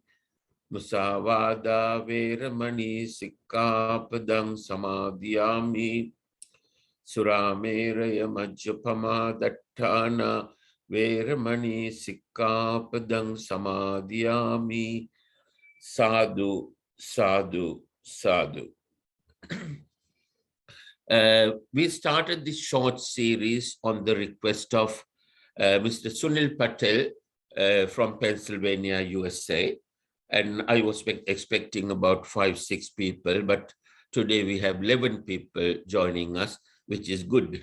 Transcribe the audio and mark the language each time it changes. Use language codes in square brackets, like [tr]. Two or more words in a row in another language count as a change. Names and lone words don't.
[pi] Musavada veramani sikkapadang samadhiyami. Surameraya majjapama dattana veramani sikkapadang samadhiyami. Sadhu, sadhu, sadhu. [en] We started this short series on the request of Mr. Sunil Patel from Pennsylvania, USA. And I was expecting about 5-6 people, but today we have 11 people joining us, which is good.